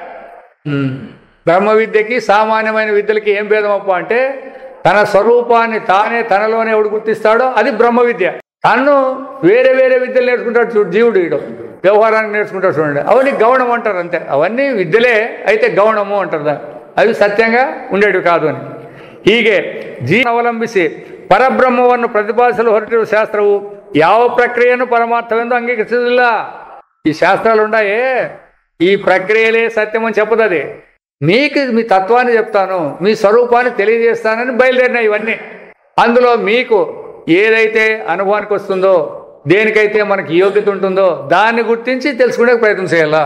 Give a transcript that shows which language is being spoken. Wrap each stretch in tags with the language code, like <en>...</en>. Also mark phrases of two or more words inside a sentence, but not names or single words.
<te>బ్రహ్మ విద్యకి సామాన్యమైన విద్యలకి ఏం భేదం అప్ప అంటే, తన స్వరూపాన్ని తానే తనలోనే ఎవడు గుర్తిస్తాడో అది బ్రహ్మ విద్య. తను వేరే వేరే విద్యలు నేర్చుకుంటాడు చూడు జీవుడు. ఈడు వ్యవహారానికి నేర్చుకుంటాడు చూడండి, అవన్నీ గౌణం అంటారు. అంతే, అవన్నీ విద్యలే అయితే గౌణము అంటారు. అవి సత్యంగా ఉండేవి కాదు అని.</te> <kn>ಹೀಗೆ ಜೀವನ ಅವಲಂಬಿಸಿ ಪರಬ್ರಹ್ಮವನ್ನು ಪ್ರತಿಪಾದಿಸಲು ಹೊರಟಿರುವ ಶಾಸ್ತ್ರವು ಯಾವ ಪ್ರಕ್ರಿಯೆಯನ್ನು ಪರಮಾರ್ಥವೆಂದು ಅಂಗೀಕರಿಸುವುದಿಲ್ಲ.</kn> <te>ಈ ಶಾಸ್ತ್ರಾలు ఉన్నాయే, ఈ ప్రక్రియలే సత్యం అని చెప్పదు. అది మీకు మీ తత్వాన్ని చెప్తాను, మీ స్వరూపాన్ని తెలియజేస్తానని బయలుదేరినాయి ఇవన్నీ. అందులో మీకు ఏదైతే అనుభవానికి వస్తుందో, దేనికైతే మనకి యోగ్యత ఉంటుందో దాన్ని గుర్తించి తెలుసుకునే ప్రయత్నం చేయాలా.</te>